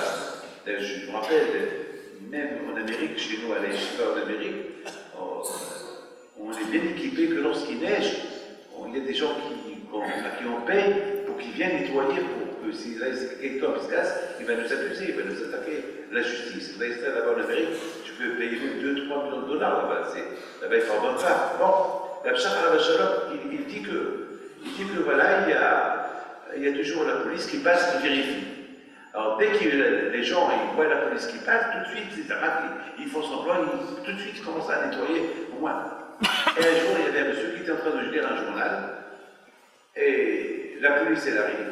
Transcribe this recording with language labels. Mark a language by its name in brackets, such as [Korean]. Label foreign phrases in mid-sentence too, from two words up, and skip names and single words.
[French] Je me rappelle, même en Amérique, chez nous à l'Eshiva en Amérique, on est bien équipé que lorsqu'il neige, il y a des gens à qui on paye pour qu'ils viennent nettoyer pour que si là quelqu'un qui se casse, il va nous accuser, il va nous attaquer. La justice, vous allez là-bas en Amérique, tu peux payer 2-3 millions de dollars là-bas, là-bas il faut en bonne part. Bon, la Pshach [Hebrew] alav shalom, [French] il dit que voilà, il y a toujours la police qui passe, qui vérifie. Alors dès que les gens ils voient la police qui passe, tout de suite, ils font semblant, tout de suite ils commencent à nettoyer au moins. Et un jour, il y avait un monsieur qui était en train de lire un journal, et la police elle arrive.